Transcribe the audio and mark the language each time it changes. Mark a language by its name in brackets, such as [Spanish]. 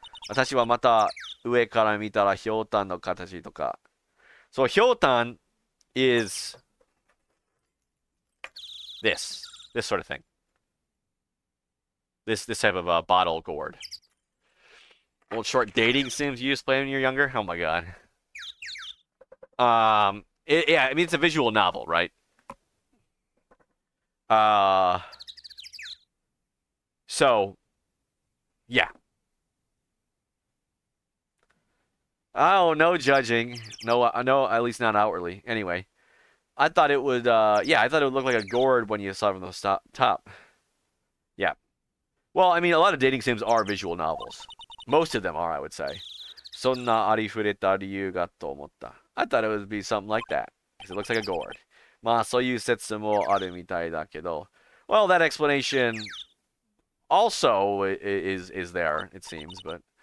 [Japanese] 私はまた上から見たらひょうたんの形とか. [English] So ひょうたん is this sort of thing. This type of a bottle gourd. Old short dating sims you used to play when you were younger? Oh my god. Yeah, I mean it's a visual novel, right? Uh, so yeah. Oh, no judging. No, no, at least not outwardly. Anyway, I thought it would. Yeah, I thought it would look like a gourd when you saw it from the top. Yeah. Well, I mean, a lot of dating sims are visual novels. Most of them are, I would say. [Japanese] そんなありふれた理由がと思った. [English] I thought it would be something like that, because it looks like a gourd. [Japanese] まあ、そういう説もあるみたいだけど. [English] Well, that explanation also is there, it seems, but.